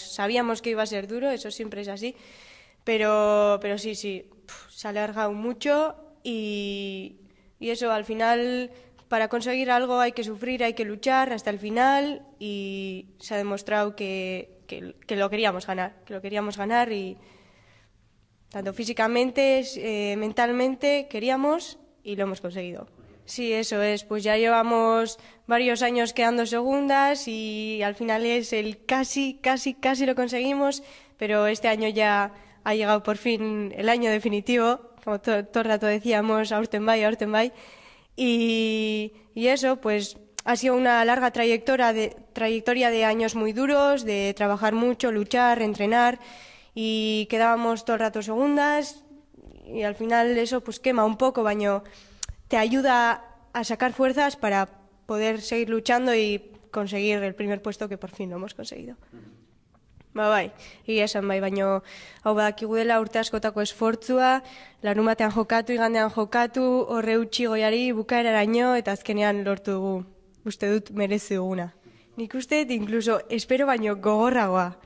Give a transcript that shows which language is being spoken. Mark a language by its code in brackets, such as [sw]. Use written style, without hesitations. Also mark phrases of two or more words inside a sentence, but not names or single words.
[es] Sabíamos que iba a ser duro, eso siempre es así, pero sí, se ha alargado mucho y eso al final, para conseguir algo hay que sufrir, hay que luchar hasta el final y se ha demostrado que lo queríamos ganar y tanto físicamente, mentalmente queríamos y lo hemos conseguido. Sí, eso es, pues ya llevamos varios años quedando segundas y al final es el casi lo conseguimos, pero este año ya ha llegado por fin el año definitivo, como todo el rato decíamos, [eu] aurten bai, [es] y eso pues ha sido una larga trayectoria de años muy duros, de trabajar mucho, luchar, entrenar y quedábamos todo el rato segundas y al final eso pues quema un poco, baño te ayuda a sacar fuerzas para poder seguir luchando y conseguir el primer puesto que por fin lo hemos conseguido. [eu] Bai, egia esan bai, baino hau badakigu dela urte askotako esfortzua, larunbatean jokatu, igandean jokatu, horre utzi goiari bukaeraraino eta azkenean lortu dugu, uste dut merezi duguna. Nik uste, incluso, espero baino gogorragoa.